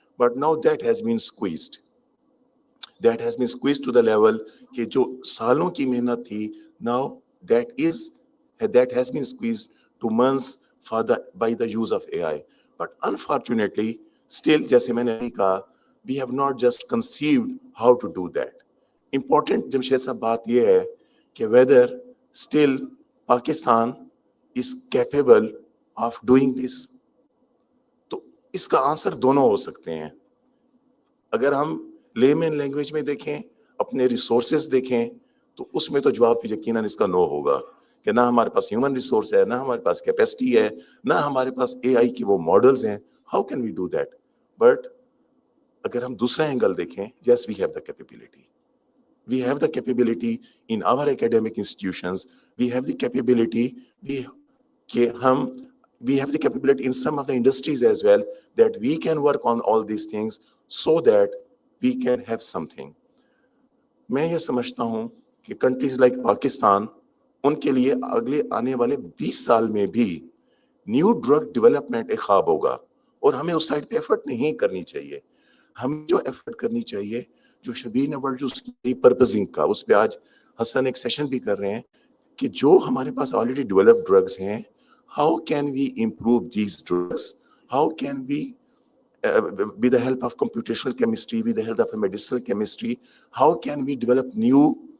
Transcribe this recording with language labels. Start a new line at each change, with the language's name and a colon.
English: But now that has been squeezed. That has been squeezed to the level
Hindi: कि जो सालों की मेहनत थी,
English: now that has been squeezed to months by the use of AI. But unfortunately, still,
Hindi: जैसे मैंने अभी कहा,
English: we have not just conceived how to do that. Important Jamshed साहब
Hindi: बात ये है कि
English: whether still Pakistan is capable of doing this.
Hindi: तो इसका आंसर दोनों हो सकते हैं. अगर हम लेमन लैंग्वेज में देखें, अपने रिसोर्सेज देखें, तो उसमें तो जवाब यकीनन इसका नो होगा कि ना हमारे पास ह्यूमन रिसोर्स है, ना हमारे पास कैपेसिटी है, ना हमारे पास AI की वो मॉडल्स हैं.
English: How can we do that?
Hindi: But अगर हम दूसरा एंगल देखें,
English: yes, we have the capability. We have the capability in our academic institutions. We have the capability. We have the capability in some of the industries as well, that we can work on all these things so that we can have something.
Hindi: मैं ये समझता हूँ कि
English: countries like Pakistan,
Hindi: उनके लिए अगले आने वाले 20 साल में भी न्यू ड्रग डेवलपमेंट एक ख्वाब होगा, और हमें उस साइड पे एफर्ट नहीं करनी चाहिए. हमें जो एफर्ट करनी चाहिए, जो शबीर ने वर्ड जो रिपर्पसिंग का, उस पे आज हसन एक सेशन भी कर रहे हैं कि जो हमारे पास ऑलरेडी डेवलप्ड ड्रग्स हैं,
English: how can we improve these drugs, how can we with the help of computational chemistry, with the help of medicinal chemistry, how can we develop new